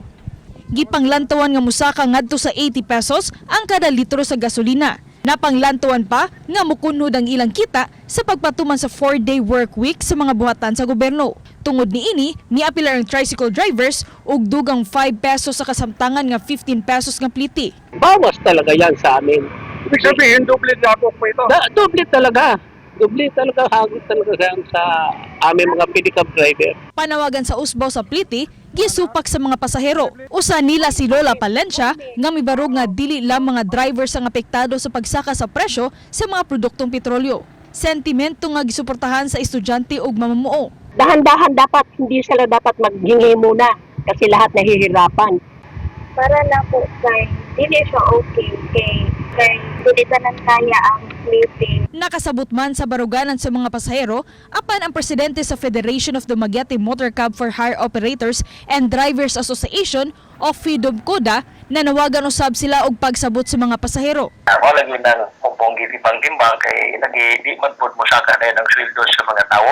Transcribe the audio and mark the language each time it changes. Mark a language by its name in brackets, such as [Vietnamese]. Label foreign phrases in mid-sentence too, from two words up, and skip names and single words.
[Cebuano] Gipanglantawan nga musaka ngadto sa 80 pesos ang kada litro sa gasolina. Napanglantawan pa nga mukunhod ang ilang kita sa pagpatuman sa 4-day work week sa mga buhatan sa gobyerno. Tungod niini, miapilar ang [English] tricycle drivers [Cebuano] og dugang 5 pesos sa kasamtangan nga 15 pesos nga pliti. [Filipino] Bawas talaga yan sa amin. Ibig sabihin, doble na ako po ito? Doble talaga. Doble talaga, hagod talaga sa aming mga [English] pedicab driver. [Cebuano] Panawagan sa usbaw sa pliti, gisupak sa mga pasahero. Usa nila si Lola Palencia nga mibarog nga dili lang mga drivers ang apektado sa pagsaka sa presyo sa mga produktong petrolyo. Sentimento nga gisuportahan sa estudyante ug mamumuo. [Filipino] Dahan-dahan dapat, hindi sila dapat maghingi muna kasi lahat nahihirapan. [Cebuano] Para na po kay hindi siya okay kay hindi tanan kaya ang sleeping. Nakasabot man sa baruganan sa mga pasahero, apan ang presidente sa Federation of Dumaguete Motor Cab for Hire Operators and Drivers Association o FIDOMCODA nanawagan usab sila og pagsabot sa mga pasahero. Wala gyud nang ponggi timbang kay di man pud mosaka na ng sweldo sa mga tawo.